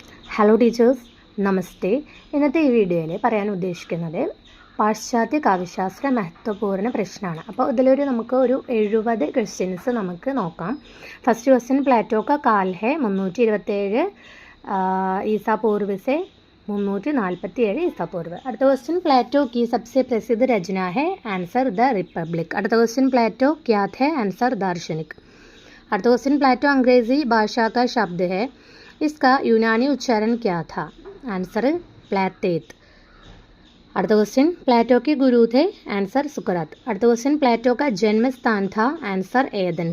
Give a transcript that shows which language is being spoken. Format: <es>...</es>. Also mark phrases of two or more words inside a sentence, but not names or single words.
<ml>ഹലോ ടീച്ചേഴ്സ്, നമസ്തേ. ഇന്നത്തെ ഈ വീഡിയോയിൽ പറയാൻ ഉദ്ദേശിക്കുന്നത് പാശ്ചാത്യ കാവ്യശാസ്ത്ര മഹത്വപൂർണ്ണ പ്രശ്നമാണ്. അപ്പോൾ ഇതിലൊരു നമുക്ക് ഒരു 70 ക്വസ്റ്റ്യൻസ് നമുക്ക് നോക്കാം.</ml> <en>first question,</en> <hi>പ്ലേറ്റോ का काल है 327 ईसा पूर्व से 347 ईसा पूर्व.</hi> <ml>അടുത്ത ക്വസ്റ്റ്യൻ,</ml> <hi>പ്ലേറ്റോ की सबसे प्रसिद्ध रचना है आंसर द रिपब्लिक.</hi> <ml>അടുത്ത ക്വസ്റ്റ്യൻ,</ml> <hi>प्लेटो क्या थे आंसर दार्शनिक. അടുത്ത क्वेश्चन, प्लेटो अंग्रेजी भाषा का शब्द है, इसका यूनानी उच्चारण क्या था आंसर प्लेटेत. അടുത്ത क्वेश्चन, प्लेटो के गुरु थे आंसर सुकरात. അടുത്ത क्वेश्चन, प्लेटो का जन्म स्थान था आंसर एथेंस.</hi>